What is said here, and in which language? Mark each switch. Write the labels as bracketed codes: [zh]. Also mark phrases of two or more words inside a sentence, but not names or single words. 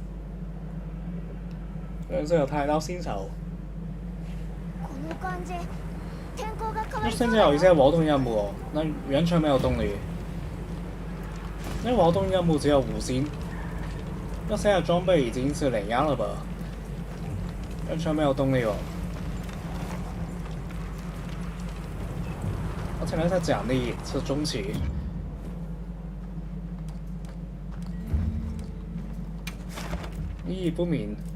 [zh] 這有太刀新手。那現在有一些活動任務，那完全沒有動力。那活動任務只有5星，那現在裝備已經是2 樣了吧？完全沒有動力哦。而且呢，它奖励是中期。意义不明。